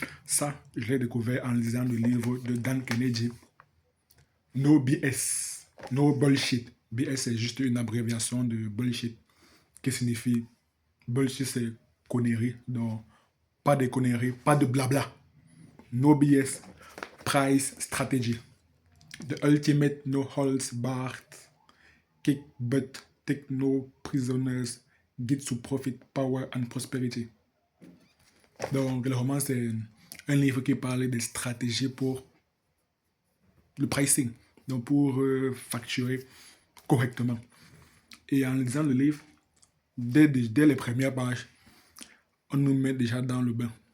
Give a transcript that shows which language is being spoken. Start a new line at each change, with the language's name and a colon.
French: Ça, je l'ai découvert en lisant le livre de Dan Kennedy, No BS, No Bullshit. BS, c'est juste une abréviation de bullshit, qui signifie bullshit, c'est conneries, donc pas de conneries, pas de blabla.
English: No BS, Price Strategy. The ultimate no holds barred kick butt take no prisoners guide to profit, power and prosperity.
French: Donc le roman c'est un livre qui parle des stratégies pour le pricing, donc pour facturer correctement. Et en lisant le livre, dès les premières pages, on nous met déjà dans le bain.